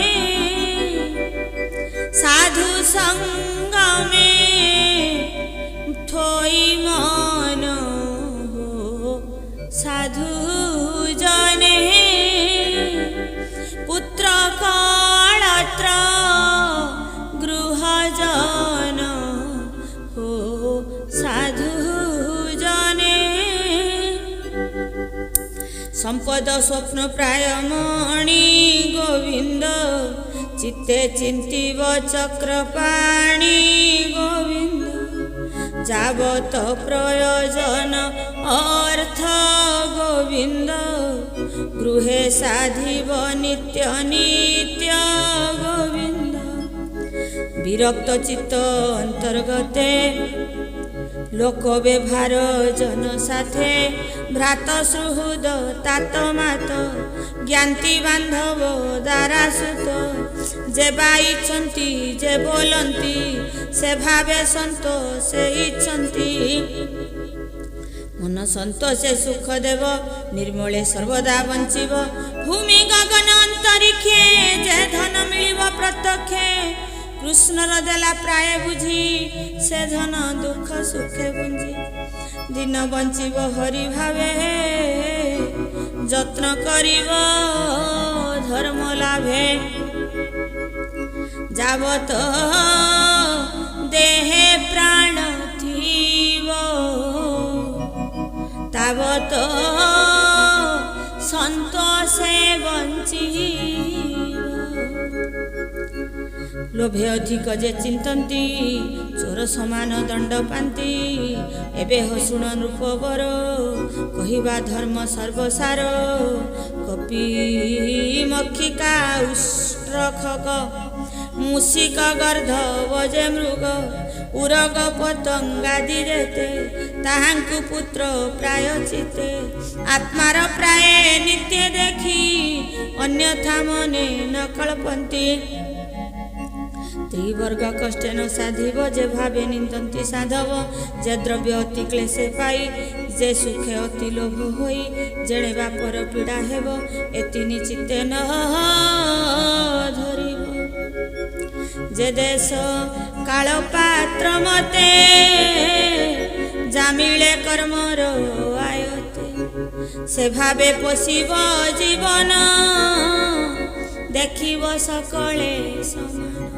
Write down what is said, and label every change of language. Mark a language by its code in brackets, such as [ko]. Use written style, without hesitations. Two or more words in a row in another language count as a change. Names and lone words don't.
[or] ସାଧୁ ସଙ୍ଗ ମେଁ ଥୋଇ ମନ ହୋ ସାଧୁ ଜନେ। ପୁତ୍ର କଳତ୍ର ଗୃହ ଜନ ହୋ ସାଧୁ ଜନେ। ସମ୍ପଦ ସ୍ୱପ୍ନ ପ୍ରାୟ ମଣି ଗୋବିନ୍ଦ ଚିତ୍ତେ ଚିନ୍ତିବ ଚକ୍ରପାଣି ଗୋବିନ୍ଦ। ଯାବତ ପ୍ରୟୋଜନ ଅର୍ଥ ଗୋବିନ୍ଦ ଗୃହେ ସାଧିବ ନିତ୍ୟ ନିତ୍ୟ ଗୋବିନ୍ଦ। ବିରକ୍ତ ଚିତ୍ତ ଅନ୍ତର୍ଗତେ ଲୋକ ବ୍ୟବହାର ଜନ ସାଥେ ଭ୍ରାତ ସୁହୃଦ ତାତ ମାତ ଜ୍ଞାତି ବାନ୍ଧବ ଦାରା ସୁତ। ଯେ ବାଇଛନ୍ତି ଯେ ବୋଲନ୍ତି ସେ ଭାବେ ସନ୍ତୋଷ ସେ ଇଚ୍ଛନ୍ତି। ମନ ସନ୍ତୋଷେ ସୁଖ ଦେବ ନିର୍ମଳେ ସର୍ବଦା ବଞ୍ଚିବ। ଭୂମି ଗଗନ ଅନ୍ତରିକ୍ଷେ ଯେ ଧନ ମିଳିବ ପ୍ରତ୍ୟକ୍ଷେ କୃଷ୍ଣର ଦେଲା ପ୍ରାୟ ବୁଝି ସେ ଧନ ଦୁଖ ସୁଖେ ଭୁଞ୍ଜି। ଦିନ ବଞ୍ଚିବ ହରି ଭାବେ ଯତ୍ନ କରିବ ଧର୍ମ ଲାଭେ। ଯାବତ ଦେହେ ପ୍ରାଣ ଥିବ ତାବତ ସନ୍ତୋଷେ ବଞ୍ଚିବ। ଲୋଭେ ଅଧିକ ଯେ ଚିନ୍ତନ୍ତି ଚୋର ସମାନ ଦଣ୍ଡ ପାନ୍ତି। ଏବେ ହୋ ଶୁଣ ନୃପବର କହିବା ଧର୍ମ ସର୍ବସାର। କପି ମକ୍ଷିକା ଉଷ୍ଟ୍ରଖଗ ମୂଷିକ ଗର୍ଦ୍ଦଭ ଯେ ମୃଗ ଉରଗ ପତଙ୍ଗାଦି ଯେତେ ତାହାଙ୍କୁ ପୁତ୍ର ପ୍ରାୟ ଚିତେ। ଆତ୍ମାର ପ୍ରାୟ ନିତ୍ୟ ଦେଖି ଅନ୍ୟଥା ମନେ ନ କଳ୍ପନ୍ତି। ତ୍ରିବର୍ଗ କଷ୍ଟେ ନ ସାଧିବ ଯେ ଭାବେ ନିନ୍ଦନ୍ତି ସାଧବ। ଯେ ଦ୍ରବ୍ୟ ଅତି କ୍ଳେଶେ ପାଇ ଯେ ସୁଖେ ଅତି ଲୋଭ ହୋଇ। ଯେଣେ ବାପର ପୀଡ଼ା ହେବ ଏତି ନିଚିତେ ନ ଧରିବ। ଯେ ଦେଶ କାଳ ପାତ୍ର ମତେ ଜାମିଳେ କର୍ମର ଆୟତେ ସେ ଭାବେ ପୋଷିବ ଜୀବନ ଦେଖିବ ସକଳେ ସମାନ।